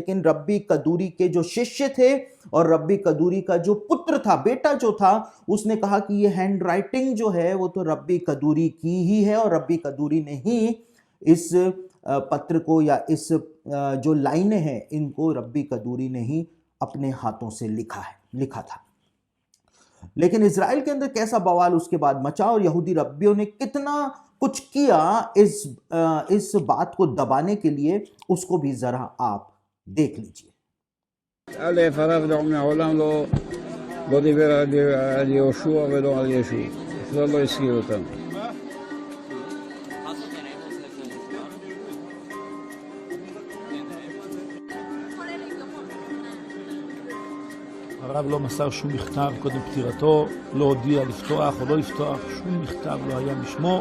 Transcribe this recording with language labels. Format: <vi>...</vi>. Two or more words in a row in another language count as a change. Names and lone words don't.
<hi>लेकिन रब्बी कदूरी के जो शिष्य थे और रब्बी कदूरी का जो पुत्र था, बेटा जो था, उसने कहा कि ये</hi> <en>hand writing</en> <hi>जो है वो तो रब्बी कदूरी की ही है, और रब्बी कदूरी ने ही इस पत्र को या इस जो लाइनें हैं इनको रब्बी कदूरी ने ही अपने हाथों से लिखा था। लेकिन इजराइल के अंदर कैसा बवाल उसके बाद मचा और यहूदी रब्बियों ने कितना कुछ किया इस बात को दबाने के लिए, उसको भी जरा आप देख लीजिए।</hi> <he>א', הרב מעולם לא דיבר על יהושע ולא על ישו, זה לא הזכיר אותם. הרב לא מסר שום מכתב קודם פטירתו, לא הודיע לפתוח או לא לפתוח, שום מכתב לא היה משמו.</he>